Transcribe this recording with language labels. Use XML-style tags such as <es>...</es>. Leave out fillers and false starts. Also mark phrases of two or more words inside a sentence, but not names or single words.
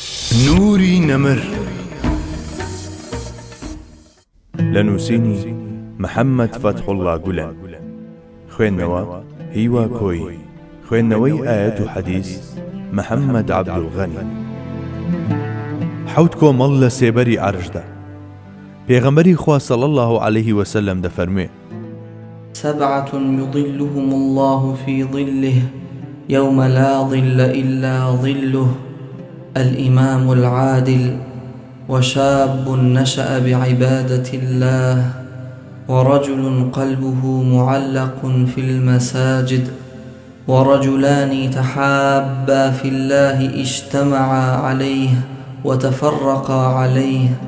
<ckb>نوری نەمر لە نووسینی محەممەد فەتحوڵڵا گولەن، خوێندنەوە هیوا کۆی، خوێندنەوەی ئایەت و حەدیث محەممەد عەبدولغەنی. حەوت کۆمەڵ لە سێبەری عەرشدا. پێغەمبەری خوا</ckb> <ar>صلی الله علیه وسلم</ar> <ckb>دەفەرموێ:</ckb> <ar>سبعة يظلهم الله في ظله يوم لا ظل إلا ظله الإمام العادل وشاب نشأ بعبادة الله ورجل قلبه معلق في المساجد ورجلان تحابا في الله اجتمعا عليه وتفرقا عليه</ar>